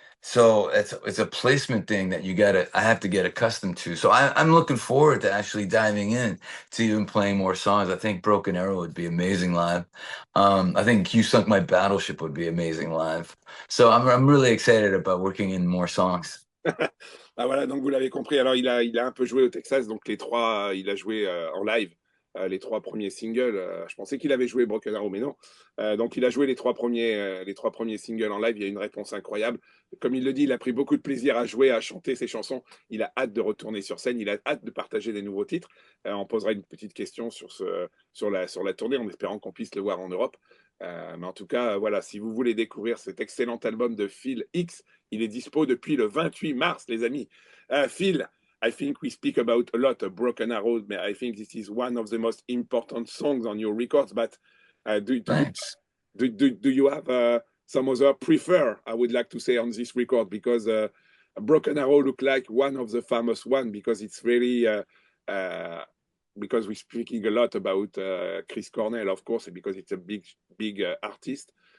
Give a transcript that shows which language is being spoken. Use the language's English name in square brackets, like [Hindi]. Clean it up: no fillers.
[English] So it's a placement thing that I have to get accustomed to. So I'm looking forward to actually diving in to even playing more songs. I think Broken Arrow would be amazing live. I think You Sunk My Battleship would be amazing live. So I'm really excited about working in more songs. [French] Ah, voilà, donc vous l'avez compris. Alors, il a un peu joué au Texas, donc il a joué en live les 3 premiers singles. Je pensais qu'il avait joué Broken Arrow, mais non. Donc, il a joué les trois premiers singles en live. Il y a une réponse incroyable. Comme il le dit, il a pris beaucoup de plaisir à jouer, à chanter ses chansons. Il a hâte de retourner sur scène. Il a hâte de partager des nouveaux titres. On posera une petite question sur la tournée, en espérant qu'on puisse le voir en Europe. Mais en tout cas, voilà, si vous voulez découvrir cet excellent album de Phil X, il est dispo depuis le 28 mars, les amis. [English] Phil, I think we speak about a lot of Broken Arrow, but I think this is one of the most important songs on your records. But Thanks. do you have some other prefer, I would like to say, on this record? Because Broken Arrow look like one of the famous one, because it's really because we're speaking a lot about Chris Cornell, of course, because it's a big artist.